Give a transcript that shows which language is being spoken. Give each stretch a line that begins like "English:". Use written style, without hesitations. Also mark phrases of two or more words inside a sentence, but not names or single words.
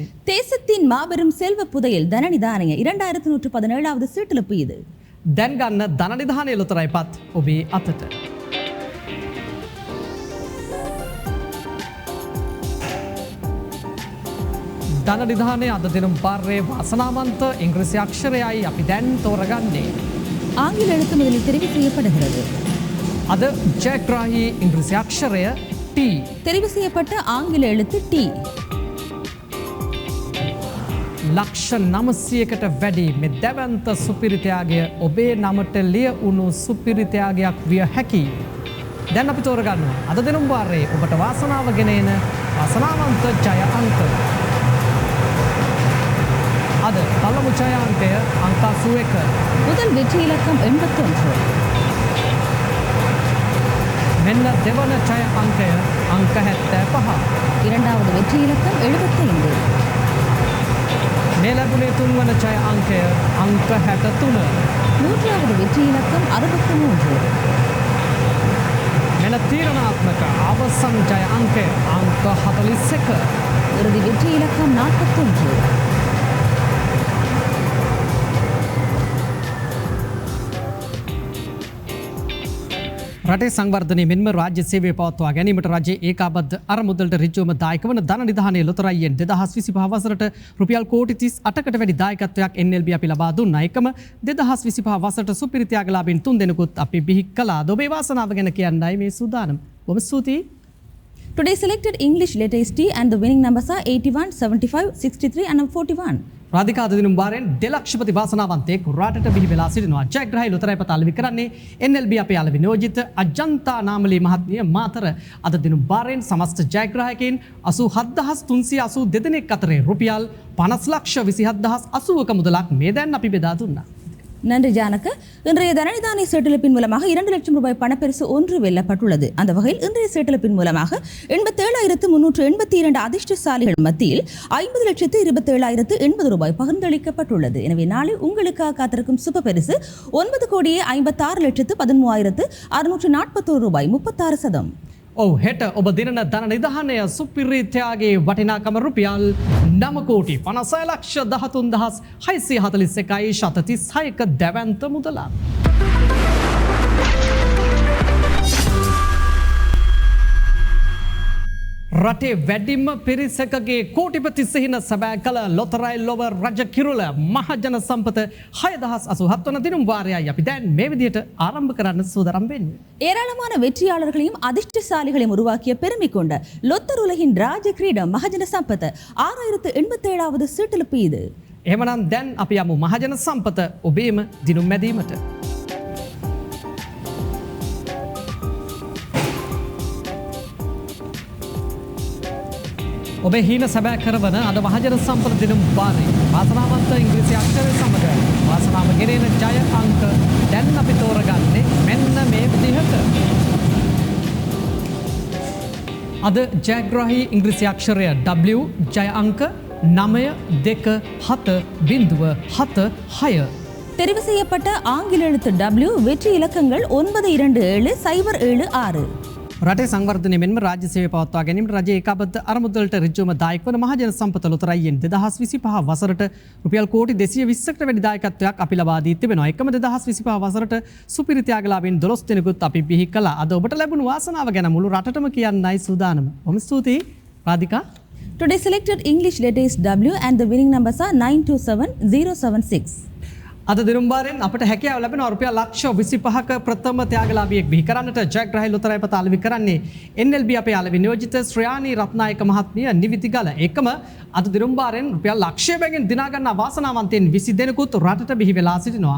Tamil: தேசத்தின் மாபெரும் செல்வ புதையல் தன நிதானය 2117வது சீட்டளிப்பு இது.
Sinhala: දැන් ගන්න ධන නිධානය ලොතරයි පත් ඔබේ අතට. ධන නිධානය අද දිනුම් වාරයේ වාසනාවන්ත ඉංග්‍රීසි අක්ෂරයයි අපි දැන් තෝරගන්නේ.
Tamil: ஆங்கில எழுத்து முதலில் தெரிவு செய்யப்படுகிறது.
Sinhala: අද ජයග්‍රාහී ඉංග්‍රීසි අක්ෂරය T.
Tamil: தெரிவு செய்யப்பட்ட ஆங்கில எழுத்து T.
Sinhala: ලක්ෂ 900කට වැඩි මෙ දැවන්ත සුපිරිතයාගේ ඔබේ නමට ලිය උණු සුපිරිතයාගයක් විය හැකි. දැන් අපි තෝරගන්නවා අද දිනුම් වාරයේ ඔබට වාසනාව ගෙන එන වාසනාවන්ත ජය අංක. අද පළමු ජය අංකය අංක 81.
Tamil: முதல் வெற்றி இலக்கம் 81.
Sinhala: මෙන්න දෙවන ජය අංකය අංක 75.
Tamil: இரண்டாவது வெற்றி இலக்கம் 75.
Sinhala: මේ ලැබුණේ තුන්වන ජය අංකය අංක 63.
Tamil: மூன்றாவது வெற்றி இலக்கம் 63.
Sinhala: මෙන්න තීරණාත්මක අවසන් ජය අංකය අංක 41.
Tamil: இறுதி வெற்றி இலக்கம் 41.
Sinhala: රටේ සංවර්ධනය මෙන්ම රාජ්‍ය සේවය පවත්වා ගැනීමට රජයේ ඒකාබද්ධ අරමුදලට ඍජුවම දායක වන ධන නිධානයේ ලොතරැයියෙන් 2025 වසරට රුපියල් කෝටි 38කට වැඩි දායකත්වයක් NLB අපි ලබා දුන්නා. එකම 2025 වසරට සුපිරිත්‍යාගලාභීන් 3 දෙනෙකුත් අපි බිහි කළා. ඔබේ වාසනාව ගැන කියන්නයි මේ සූදානම්. බොහොම ස්තුතියි.
English: Today selected English letter is T and the winning numbers are 81, 75, 63 and 41.
Sinhala: රාධිකා අද දිනුම් වාරයෙන් දෙලක්ෂපති වාසනාවන්තයෙක් රටට බිහි වෙලා සිටිනවා. ජයග්‍රාහී ලොතරැයි පත අලෙවි කරන්නේ NLB අපේ අලෙවි නියෝජිත අජන්තා නාමලී මහත්මිය මාතර. අද දිනුම් වාරයෙන් සමස්ත ජයග්‍රාහකයන් 87382 දෙනෙක් අතරේ රුපියල් 50,27,080ක මුදලක් මේ දැන් අපි බෙදා දුන්නා.
Tamil: நன்றி ஜானக்கு. இன்றைய தனநிதானிய சீட்டளிப்பின் மூலமாக 2 லட்சம் ரூபாய் பணப்பரிசு 1 வெல்லப்பட்டுள்ளது. அந்த வகையில் இன்றைய சீட்டளிப்பின் மூலமாக 87,382 அதிர்ஷ்டசாலிகள் மத்தியில் 50,27,080 ரூபாய் பகிர்ந்தளிக்கப்பட்டுள்ளது. எனவே நாளை உங்களுக்காக காத்திருக்கும் சுப பரிசு 9,56,13,641 ரூபாய் 36%.
Sinhala: ඔව් හෙට ඔබ දිනන ධන නිධානය සුපිරිත්‍යාගේ වටිනාකම රුපියල් 9 කෝටි 56,13,641යි 736ක දැවැන්ත මුදලක්. රටේ වැඩිම පිරිසකගේ කෝටිපති සිහින සැබෑ කළ ලොතරැයි ලොව රජ කිරුළ මහජන සම්පත 6,087 වන දිනුම් වාරයයි අපි දැන් මේ විදිහට ආරම්භ කරන්න සූදානම් වෙන්නේ.
Tamil: ஏராளமான வெற்றியாளர்களையும் அதிர்ஷ்டசாலிகளையும் உருவாக்கிய பெருமை கொண்ட லொத்தர் உலகின் ராஜ கிரீடம் மகஜன சம்பத் 6,087வது சீட்டளிப்பு இது.
Sinhala: එහෙමනම් දැන් අපි යමු මහජන සම්පත ඔබේම දිනුම් මැදීමට. ඔබේ හීන සැබෑ කරවන අද මහජන සම්පත දිනුම් වාරයේ වාසනාවන්ත ඉංග්‍රීසි අක්ෂරය සමග වාසනාව ගෙනෙන ජය අංක දැන් අපි තෝරගන්නේ මෙන්න මේ විදිහට. අද ජයග්‍රාහී ඉංග්‍රීසි අක්ෂරය W ජය අංක 927.76.
Tamil: தெரிவு செய்யப்பட்ட ஆங்கில எழுத்து W வெற்றி இலக்கங்கள் 927,076.
Sinhala: රටේ සංවර්ධනය මෙන්ම රාජ්‍ය සේවය පවත්වා ගැනීමට රජයේ ඒකාබද්ධ අරමුදලට ඍජුවම දායක වන මහජන සම්පත ලොතරැයියෙන් 2025 වසරට රුපියල් කෝටි 220කට වැඩි දායකත්වයක් අපි ලබා දී තිබෙනවා. එකම 2025 වසරට සුපිරිත්‍යාගලාභීන් 12 දෙනෙකුත් අපි බිහි කළා. අද ඔබට ලැබුණු වාසනාව ගැන මුළු රටටම කියන්නයි සූදානම. බොහොම ස්තුතියි රාධිකා.
English: Today selected English letter is W and the winning numbers are 927076.
Sinhala: අද දිනුම්බාරෙන් අපට හැකියාව ලැබෙන රුපියල් ලක්ෂ 25ක ප්‍රථම ත්‍යාගලාභියෙක් බිහි කරන්නට ජයග්‍රහී ලොතරැයි පත අලෙවි කරන්නේ NLB අපේ අලෙවි නියෝජිත ශ්‍රයානි රත්නායක මහත්මිය නිවිතිගල. එකම අද දිනුම්බාරෙන් රුපියල් ලක්ෂය බැගින් දිනා ගන්නා වාසනාවන්තයන් 20 දෙනෙකුත් රටට බිහි වෙලා සිටිනවා.